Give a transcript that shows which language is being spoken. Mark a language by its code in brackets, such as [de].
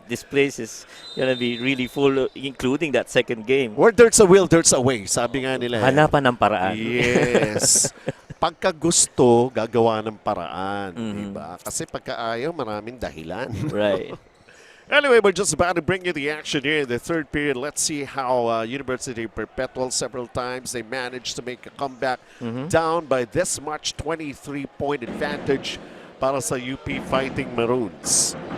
[en] This place is gonna be really full, including that second game. Where there's a will, there's a way. [tl] Sabi nga nila. Hanapan ng paraan. [en] Yes. [tl] Pagka gusto, gagawa ng paraan. Diba? Kasi pagka ayaw, maraming dahilan. [en] Right. Anyway, we're just about to bring you the action here in the third period. Let's see how University Perpetual, several times they managed to make a comeback down by this much, 23-point advantage [tl] para sa [en] UP Fighting Maroons.